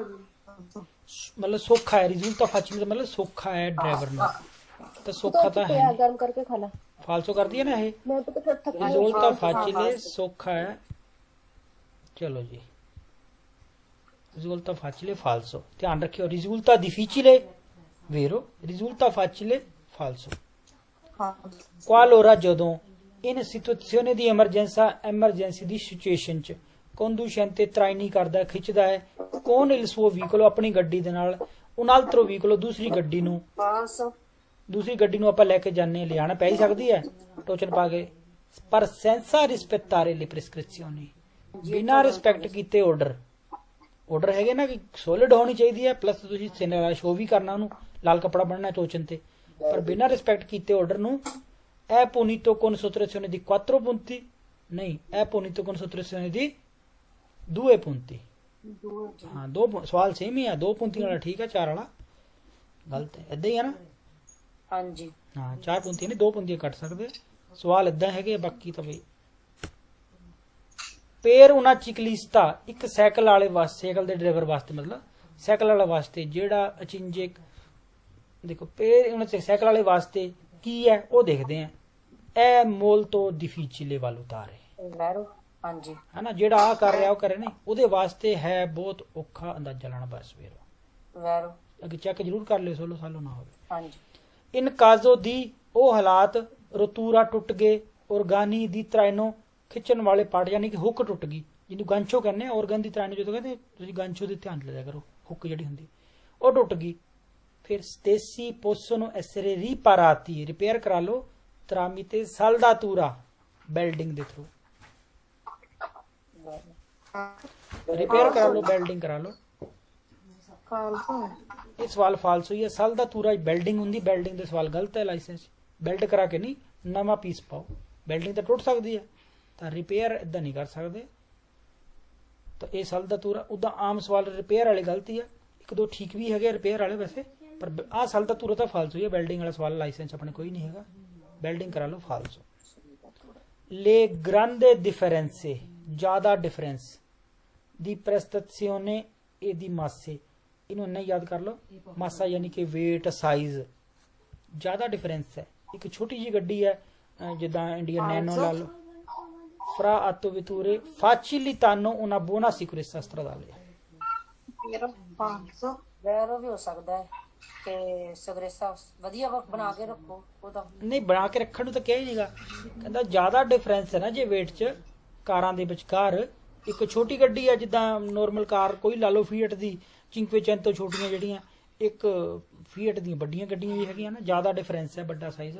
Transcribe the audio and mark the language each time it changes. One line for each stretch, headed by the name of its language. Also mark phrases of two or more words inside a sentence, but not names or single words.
Punjabi: ਮਤਲਬ ਸੌਖਾ ਹੈ।
Italian: risulta facile
Punjabi: ਦਾ ਮਤਲਬ ਸੌਖਾ ਹੈ ਡਰਾਈਵਰ ਨੂੰ, ਤਾਂ ਸੌਖਾ ਤਾਂ ਹੈ। ਗਰਮ ਕਰਕੇ ਖਾਣਾ ਫਾਲਸੋ ਕਰਦੀ ਹੈ ਨਾ ਇਹ। ਮੈਂ ਤਾਂ ਥੱਕ
Italian: risulta facile
Punjabi: ਸੌਖਾ ਹੈ। ਚਲੋ ਜੀ,
Italian: risulta facile falso,
Punjabi: ਧਿਆਨ ਰੱਖਿਓ।
Italian: risulta difficile vero, risulta facile falso।
Punjabi: qualora ਜਦੋਂ
Italian: in situazione di
Punjabi: emergency ਦੀ ਸਿਚੁਏਸ਼ਨ 'ਚ
Italian: conducente traini
Punjabi: ਕਰਦਾ, ਖਿੱਚਦਾ ਹੈ,
Italian: con il suo veicolo,
Punjabi: ਆਪਣੀ ਗੱਡੀ ਦੇ ਨਾਲ,
Italian: un altro veicolo,
Punjabi: ਦੂਸਰੀ ਗੱਡੀ ਨੂੰ, ਫਾਲਸੋ ਦੂਸਰੀ ਗੱਡੀ ਨੂੰ ਆਪਾਂ ਲੈ ਕੇ ਜਾਂਦੇ, ਲਿਆਣਾ ਪੈ ਹੀ ਸਕਦੀ ਹੈ ਟੋਚਨ ਪਾ ਕੇ, ਪਰ
Italian: senza rispettare le prescrizioni,
Punjabi: ਬਿਨਾਂ ਰਿਸਪੈਕਟ ਕੀਤੇ ਆਰਡਰ ਹੈਗੇ ਨਾ ਕਿ ਸੋਲਿਡ ਹੋਣੀ ਚਾਹੀਦੀ ਹੈ, ਪਲੱਸ ਤੁਸੀਂ ਸ਼ੋ ਵੀ ਕਰਨਾ, ਉਹਨੂੰ ਲਾਲ ਕੱਪੜਾ ਬੰਨਣਾ ਟੋਚਨ ਤੇ, ਪਰ ਬਿਨਾਂ ਰਿਸਪੈਕਟ ਕੀਤੇ ਆਰਡਰ ਨੂੰ
Italian: è punito con sottrazione di 4 punti,
Punjabi: ਨਹੀਂ
Italian: è punito con sottrazione di 2 punti।
Punjabi: ਹਾਂ, ਦੋ ਸਵਾਲ ਸੇਮ ਹੀ ਆ, 2 ਪੁੰਤੀ ਵਾਲਾ ਠੀਕ ਹੈ, 4 ਵਾਲਾ ਗਲਤ ਹੈ, ਏਦਾਂ ਹੀ ਹੈ ਨਾ। ਹਾਂਜੀ ਹਾਂ, 4 ਪੁੰਤੀਆਂ ਨਹੀਂ, 2 ਪੁੰਤੀਆਂ ਕੱਟ ਸਕਦੇ, ਸਵਾਲ ਏਦਾਂ ਹੈਗੇ, ਬਾਕੀ ਤਾਂ ਬਈ।
Italian: per uno ciclista,
Punjabi: ਇੱਕ ਸਾਈਕਲ ਵਾਲੇ ਵਾਸਤੇ, ਸਾਈਕਲ ਦੇ ਡਰਾਈਵਰ ਵਾਸਤੇ, ਮਤਲਬ ਸਾਈਕਲ ਵਾਲੇ ਵਾਸਤੇ ਜਿਹੜਾ ਅਚਿੰਜੇ, ਦੇਖੋ ਪੇਰ ਉਹਨਾਂ ਸਾਈਕਲ ਵਾਲੇ ਵਾਸਤੇ ਕੀ ਹੈ ਉਹ ਦੇਖਦੇ ਆ।
Italian: è molto difficile valutare,
Punjabi: ਵੈਰੋ ਹਾਂਜੀ ਹੈ ਨਾ, ਜਿਹੜਾ ਆ ਕਰ ਰਿਹਾ ਉਹ ਕਰੇ ਨਹੀਂ, ਉਹਦੇ ਵਾਸਤੇ ਹੈ ਬਹੁਤ ਔਖਾ ਅੰਦਾਜ਼ਾ ਲਾਣਾ। ਬਸ ਵੇਰੋ ਵੈਰੋ ਅੱਗੇ ਚੈੱਕ ਜ਼ਰੂਰ ਕਰ ਲਿਓ, ਸੋਲੋ ਸਾਲੋ ਨਾ ਹੋਵੇ। ਹਾਂਜੀ
Italian: in caso di,
Punjabi: ਉਹ ਹਾਲਾਤ, ਰਤੂਰਾ ਟੁੱਟ ਗਏ,
Italian: organi di traino,
Punjabi: ਖਿੱਚਣ ਵਾਲੇ ਪਾਰਟ, ਯਾਨੀ ਕਿ ਹੁੱਕ ਟੁੱਟ ਗਈ, ਜਿਹਨੂੰ ਗਾਂਚੋ ਕਹਿੰਦੇ ਆ।
Italian: organi di traino
Punjabi: ਜਦੋਂ ਕਹਿੰਦੇ, ਤੁਸੀਂ ਗਾਂਚੋ ਦੇ ਧਿਆਨ ਲਿਆ ਕਰੋ, ਹੁੱਕ ਜਿਹੜੀ ਹੁੰਦੀ ਉਹ ਟੁੱਟ ਗਈ।
Italian: ਫਿਰ stessi possono essere riparati,
Punjabi: ਰਿਪੇਅਰ ਕਰਾ ਲਓ
Italian: tramite saldatura,
Punjabi: ਬੈਲਡਿੰਗ ਦੇ ਥਰੂ ਰਿਪੇਅਰ ਕਰਾ ਲਓ, ਬੈਲਡਿੰਗ ਕਰਾ ਲਓ। ਫਾਲਸੋ ਇਹ ਸਵਾਲ ਫਾਲਸੋ ਹੀ ਹੈ। saldatura ਬੈਲਡਿੰਗ ਹੁੰਦੀ, ਬੈਲਡਿੰਗ ਦੇ ਸਵਾਲ ਗਲਤ ਹੈ। ਲਾਇਸੈਂਸ ਬੈਲਡ ਕਰਾ ਕੇ ਨਹੀਂ, ਨਵਾਂ ਪੀਸ ਪਾਓ। ਬੈਲਡਿੰਗ ਤਾਂ ਟੁੱਟ ਸਕਦੀ ਹੈ, ਤਾਂ ਰਿਪੇਅਰ ਇਦਾਂ ਨਹੀਂ ਕਰ ਸਕਦੇ। ਤਾਂ ਇਹ saldatura, ਉਦਾਂ ਆਮ ਸਵਾਲ ਰਿਪੇਅਰ ਵਾਲੇ ਗਲਤੀ ਹੈ, ਇੱਕ ਦੋ ਠੀਕ ਵੀ ਹੈਗੇ ਰਿਪੇਅਰ ਵਾਲੇ ਵੈਸੇ, ਪਰ ਆਹ ਸਾਲ ਤਾਂ ਤੁਰਤ ਫਾਲਸੋ ਹੀ ਹੈ। ਵੈਲਡਿੰਗ ਵਾਲਾ ਸਵਾਲ ਲਾਇਸੈਂਸ ਆਪਣੇ ਕੋਈ ਨਹੀਂ ਹੈਗਾ, ਵੈਲਡਿੰਗ ਕਰਾ ਲਓ ਫਾਲਸੋ।
Italian: le grande differenze
Punjabi: ਜ਼ਿਆਦਾ ਡਿਫਰੈਂਸ
Italian: ਦੀ prestazione e di masse,
Punjabi: ਇਹਨੂੰ ਇੰਨਾ ਯਾਦ ਕਰ ਲਓ, ਮਾਸਾ ਯਾਨੀ ਕਿ weight ਸਾਈਜ਼, ਜ਼ਿਆਦਾ ਡਿਫਰੈਂਸ ਹੈ। ਇੱਕ ਛੋਟੀ ਜੀ ਗੱਡੀ ਹੈ ਜਿੱਦਾਂ ਇੰਡੀਅਨ ਨੈਨੋ ਲਾ ਲਓ,
Italian: fra autovetture facilitano una buona sicurezza stradale।
Punjabi: ਫਿਰ 500 ਵੈਰੋ ਵੀ ਹੋ ਸਕਦਾ ਹੈ ਕਿ ਸਗਰੇਸਾ ਵਧੀਆ ਬਣਾ ਕੇ ਰੱਖੋ ਉਹਦਾ। ਨਹੀਂ ਬਣਾ ਕੇ ਰੱਖਣ ਨੂੰ ਤਾਂ ਕਿਹਾ ਹੀ ਨਹੀਂਗਾ, ਕਹਿੰਦਾ ਜ਼ਿਆਦਾ ਡਿਫਰੈਂਸ ਹੈ ਨਾ ਜੇ weight 'ਚ ਕਾਰਾਂ ਦੇ ਵਿਚਕਾਰ। ਇੱਕ ਛੋਟੀ ਗੱਡੀ ਹੈ ਜਿੱਦਾਂ ਨੋਰਮਲ ਕਾਰ ਕੋਈ ਲਾ ਲਓ ਫੀਟ ਦੀ, 500 ਛੋਟੀਆਂ ਜਿਹੜੀਆਂ, ਇੱਕ ਫੀਟ ਦੀਆਂ ਵੱਡੀਆਂ ਗੱਡੀਆਂ ਵੀ ਹੈਗੀਆਂ ਨਾ, ਜ਼ਿਆਦਾ ਡਿਫਰੈਂਸ ਹੈ, ਵੱਡਾ ਸਾਈਜ਼।